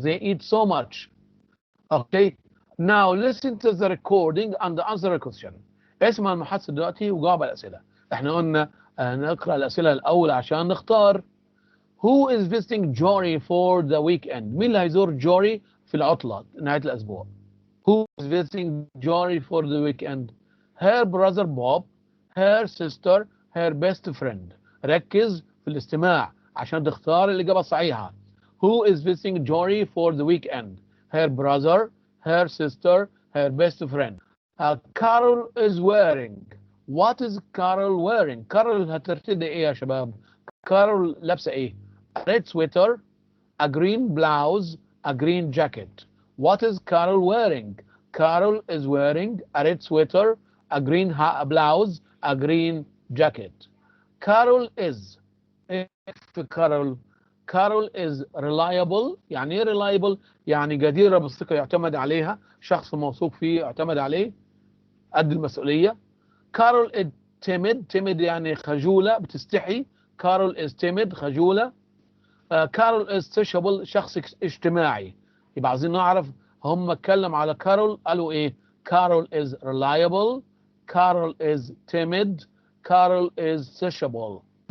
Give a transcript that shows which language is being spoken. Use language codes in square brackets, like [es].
[en] They eat so much. Okay. Now listen to the recording and answer the question. [ar] اسمع المحادثة دلوقتي وجاوب على الأسئلة. احنا قلنا نقرأ الأسئلة الأول عشان نختار. [en] Who is visiting Jory for the weekend? [ar] مين اللي هيزور جوري في العطلة نهاية الأسبوع؟ [en] Who is visiting Jory for the weekend? Her brother Bob, her sister, her best friend. [ar] ركز في الاستماع عشان تختار الإجابة الصحيحة. [en] Who is visiting Jory for the weekend? Her brother, her sister, her best friend. Carol is wearing. What is Carol wearing? Carol [ar] هترتدي إيه يا شباب؟ كارول لابسة إيه؟ [en] A red sweater, a green blouse, a green jacket. What is Carol wearing? Carol is wearing a red sweater, a green blouse, a green jacket. Carol is Carol is reliable. [ar] يعني ايه reliable؟ يعني جديرة بالثقة يعتمد عليها، شخص موثوق فيه يعتمد عليه، قد المسؤولية. [en] Carol is timid [ar] يعني خجولة بتستحي. [en] Carol is timid [ar] خجولة. [en] Carol is sociable [ar] شخص اجتماعي. يبقى عايزين نعرف هم اتكلم على كارول قالوا ايه؟ [en] Carol is reliable, Carol is timid, Carol is sociable.